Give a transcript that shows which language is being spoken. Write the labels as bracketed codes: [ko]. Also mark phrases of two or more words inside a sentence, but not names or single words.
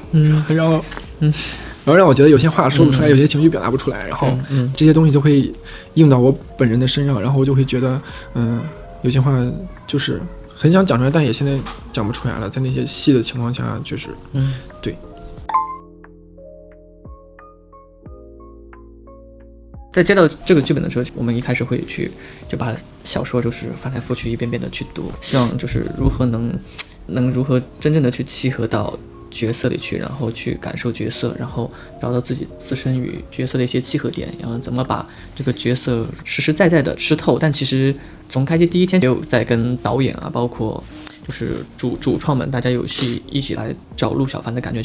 [zh] 然後讓我覺得有些話說不出來，有些情緒表達不出來，然後這些東西就會映到我本人的身上，然後我就會覺得有些話就是很想講出來，但也現在講不出來了，在那些戲的情況下就是對。在接到這個劇本的時候，我們一開始會就把小說就是翻來覆去一遍遍的去讀，希望就是如何能如何真正的去契合到角色裡去，然後去感受角色，然後找到自身与角色的一些契合點，然後怎麼把這个角色實實在在的吃透。但其實從開機第一天就在跟導演啊，包括就是主創們，大家有去一起來找陸小凡的感覺。